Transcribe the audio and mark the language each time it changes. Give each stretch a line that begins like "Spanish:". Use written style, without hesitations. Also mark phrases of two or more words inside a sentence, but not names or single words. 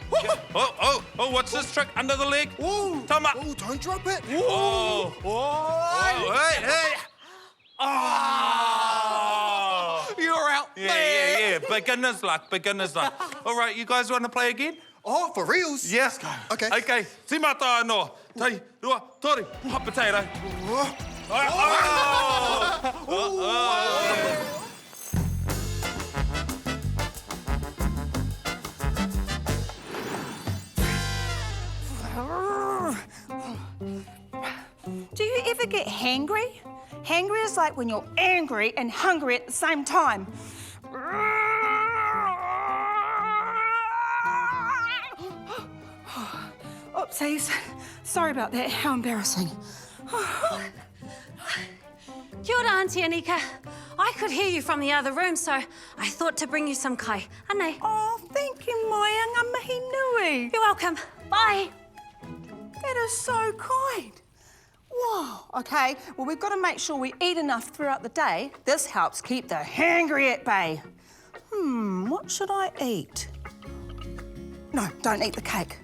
English: Oh, what's this trick under the leg? Ooh. Tama. Oh, don't drop it. Oh. Hey. Oh. You're out. Yeah. Beginner's luck. All right, you guys want to play again? Oh, for reals? Yes. Okay.
Māori: Okay. Tīmata anō. Tei, rua, tori,
English: hot potato. Do you ever get hangry? Hangry is like when you're angry and hungry at the same time. Oopsies. Sorry about that. How embarrassing.
Māori: Kia ora, Auntie Anika.
English: I could hear you from the other room, so I thought to bring you some kai. Ane. Oh, thank you,
Māori: Māia. Ngā mihi nui.
English: You're welcome. Bye. That is so kind. Whoa. Okay, well, we've got to make sure we eat enough throughout the day. This helps keep the hangry at bay. What should I eat? No, don't eat the cake.